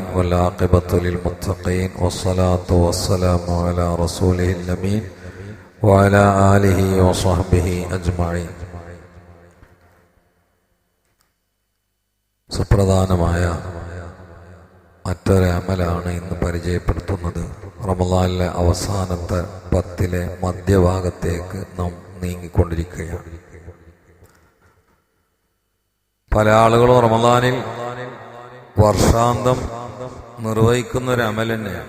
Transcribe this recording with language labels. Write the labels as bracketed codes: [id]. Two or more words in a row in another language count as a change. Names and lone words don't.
[ar] والعاقبة للمتقين والصلاة والسلام على رسوله الأمين وعلى آله وصحبه أجمعين. [ml] സുപ്രധാനമായ മറ്റൊരു അമലാണ് ഇന്ന് പരിചയപ്പെടുത്തുന്നത്. റമളാനിലെ അവസാനത്തെ 10 മധ്യഭാഗത്തേക്ക് നാം നീങ്ങിക്കൊണ്ടിരിക്കുകയാണ്. പല ആളുകളും റമളാനിൽ വർഷാന്തം നിർവഹിക്കുന്ന ഒരു അമൽ തന്നെയാണ്.